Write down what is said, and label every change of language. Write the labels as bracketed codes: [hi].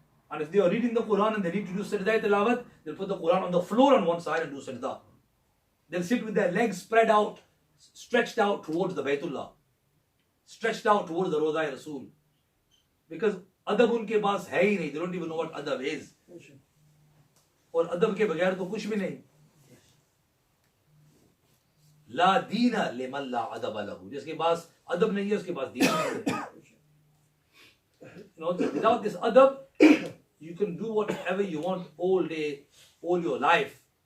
[en] And if they are reading the Quran and they need to do sajda tilawat, they'll put the Quran on the floor on one side and do sajda. They'll sit with their legs spread out, stretched out towards the Baytullah, stretched out towards the Roza Rasul. Because adab [hi] unke paas hai hi nahi, [en] they don't even know what adab is. [hi] और अदब के बगैर तो कुछ भी नहीं. [ar] ला दीना लिमन ला अदब लहू, [hi] जिसके पास अदब नहीं है उसके पास दीन नहीं है. [en] Without this adab, you can do whatever you want all day, all your life.